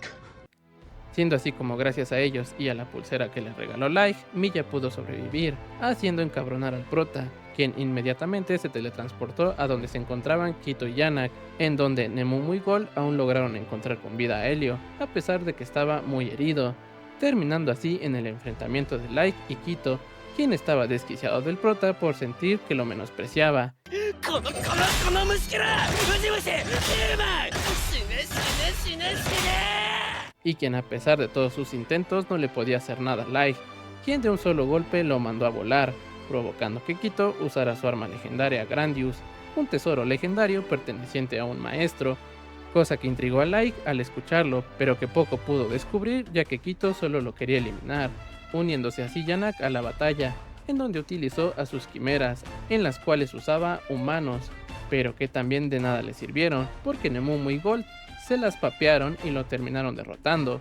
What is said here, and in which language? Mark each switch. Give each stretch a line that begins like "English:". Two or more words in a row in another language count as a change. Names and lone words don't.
Spanish: siendo así como gracias a ellos y a la pulsera que le regaló Like, Milla pudo sobrevivir, haciendo encabronar al prota, quien inmediatamente se teletransportó a donde se encontraban Kito y Yanak, en donde Nemumu y Gol aún lograron encontrar con vida a Helio, a pesar de que estaba muy herido, terminando así en el enfrentamiento de Like y Kito, quien estaba desquiciado del prota por sentir que lo menospreciaba,
Japanese: この虫けらうずむせうまい死ね死ね死ね死ね
Spanish: y quien a pesar de todos sus intentos no le podía hacer nada a Like, quien de un solo golpe lo mandó a volar, provocando que Kito usara su arma legendaria Grandius, un tesoro legendario perteneciente a un maestro, cosa que intrigó a Like al escucharlo, pero que poco pudo descubrir ya que Kito solo lo quería eliminar, uniéndose así Yanak a la batalla, en donde utilizó a sus quimeras, en las cuales usaba humanos, pero que también de nada le sirvieron, porque Nemumu y Gold se las papearon y lo terminaron derrotando.